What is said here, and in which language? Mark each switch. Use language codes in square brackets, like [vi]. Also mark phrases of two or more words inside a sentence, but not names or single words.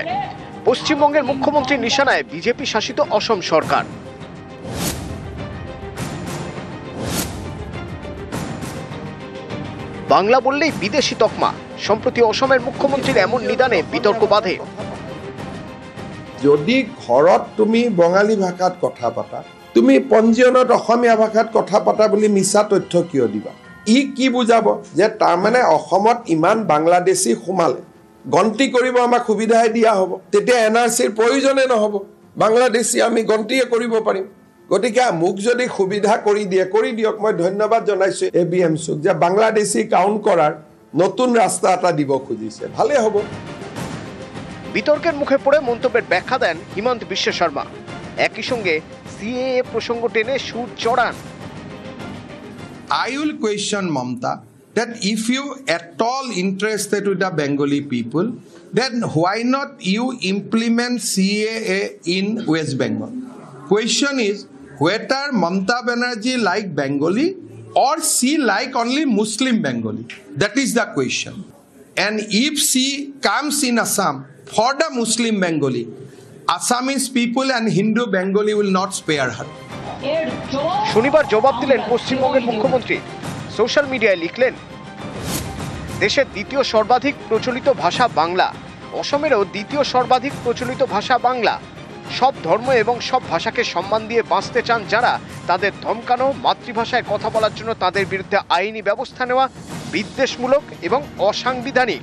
[bn] পশ্চিমবঙ্গের মুখ্যমন্ত্রীর নিশানায় বিজেপি শাসিত অসম সরকার। বাংলা বললেই বিদেশি তকমা। সম্প্রতি অসমের মুখ্যমন্ত্রীর এমন নিদানে বিতর্ক বাধে। [as] যদি ঘৰত তুমি বঙালী ভাষাত কথা পাতা, তুমি পঞ্জীয়নত অসমীয়া ভাষাত কথা পাতা বুলি মিছা তথ্য কিয় দিবা? ই কি বুজাব যে তাৰমানে অসমত ইমান বাংলাদেশী সোমালে, গন্তি কৰিব আমাক সুবিধাই দিয়া হ'ব, তেতিয়া NRCৰ প্ৰয়োজনে নহ'ব, বাংলাদেশী আমি গন্তিয়ে কৰিব পাৰিম। গতিকে মোক যদি সুবিধা কৰি দিয়ক। মই ধন্যবাদ জনাইছো ABMCক যে বাংলাদেশী কাউণ্ট কৰাৰ নতুন ৰাস্তা এটা দিব খুজিছে, ভালে হ'ব। [bn] বিতর্কের মুখে পড়ে মন্তব্যের ব্যাখ্যা দেন হিমন্ত বিশ্ব শর্মা। একই সঙ্গে CAA প্রসঙ্গ টেনে সুর চড়ান। [en] I will question Mamta that if you at all interested with the Bengali people, then why not you implement CAA in West Bengal? Question is whether Mamta Banerjee like Bengali or she like only Muslim Bengali. That is the question. And if she comes in Assam for the Muslim Bengali, Assamese people and Hindu Bengali will not spare her. [bn] শনিবার জবাব দিলেন পশ্চিমবঙ্গের মুখ্যমন্ত্রী। সোশ্যাল মিডিয়ায় লিখলেন, দেশের দ্বিতীয় সর্বাধিক প্রচলিত ভাষা বাংলা, অসমেরও দ্বিতীয় সর্বাধিক প্রচলিত ভাষা বাংলা। সব ধর্ম এবং সব ভাষাকে সম্মান দিয়ে বাঁচতে চান যারা, তাদের ধমকানো, মাতৃভাষায় কথা বলার জন্য তাদের বিরুদ্ধে আইনি ব্যবস্থা নেওয়া বিদ্বেষমূলক এবং অসাংবিধানিক।